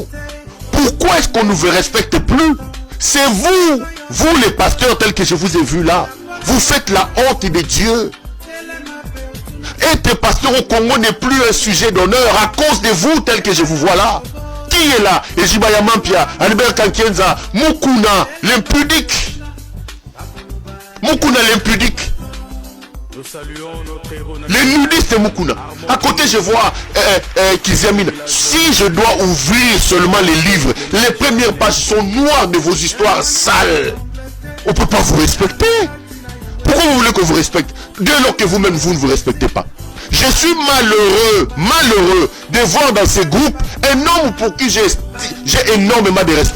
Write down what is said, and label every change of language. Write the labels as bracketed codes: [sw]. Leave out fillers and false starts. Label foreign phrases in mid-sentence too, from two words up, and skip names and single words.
[fr] Pourquoi est-ce qu'on ne vous respecte plus? C'est vous les pasteurs tels que je vous ai vu là. Vous faites la honte de Dieu. Être pasteur au Congo n'est plus un sujet d'honneur à cause de vous tels que je vous vois là. Qui est là? Ejibaya Mampia, Albert Kankienza, Mukuna, l'impudique. Mukuna l'impudique. Les nudistes Mukuna. À côté je vois Kiziamine. Si je dois ouvrir seulement les livres, les premières pages sont noires de vos histoires sales. On ne peut pas vous respecter. Pourquoi vous voulez qu'on vous respecte dès lors que vous-même vous ne vous respectez pas? Je suis malheureux de voir dans ces groupes un homme pour qui j'ai énormément de respect.